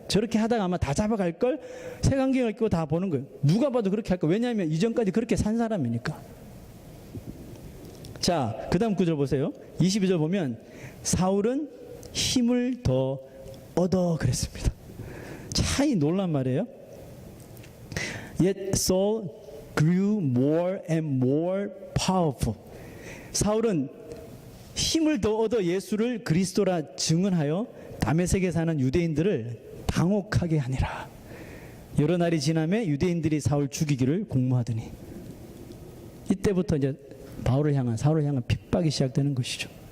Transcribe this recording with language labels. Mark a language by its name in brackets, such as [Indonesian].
[Korean] 저렇게 하다가 아마 다 잡아갈걸? 색안경을 끼고 다 보는 거예요. 누가 봐도 그렇게 할 거야. 왜냐하면 이전까지 그렇게 산 사람이니까. 자, 그 다음 구절 보세요. 22절 보면 사울은 힘을 더 얻어 그랬습니다. 참 놀란 말이에요. [English] Yet Saul grew more and more powerful. [Korean] 사울은 힘을 더 얻어 예수를 그리스도라 증언하여 다메섹에 사는 유대인들을 당혹하게 하니라. 여러 날이 지나매 유대인들이 사울 죽이기를 공모하더니, 이때부터 이제 사울을 향한 핍박이 시작되는 것이죠.